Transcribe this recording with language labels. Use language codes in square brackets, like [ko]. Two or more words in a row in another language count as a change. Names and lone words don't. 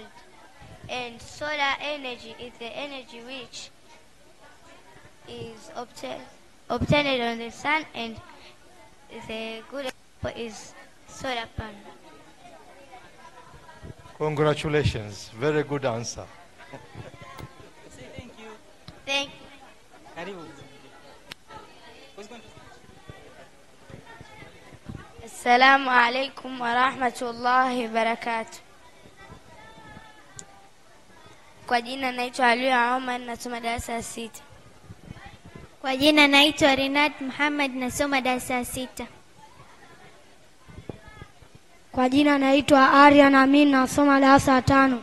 [en] And solar energy is the energy which is obtained on the sun, and the good example is solar panel. Congratulations. Very good answer. Say thank you. Thank you. Karibu. Who's going to [ar] السلام عليكم ورحمة الله وبركاته. [sw] Kwa jina naitwa Alia Omar, nasoma darasa la 6. Kwa jina naitwa Rinat Muhammad, nasoma darasa la 6. Kwa jina naitwa Aryan Amin, nasoma darasa la 5.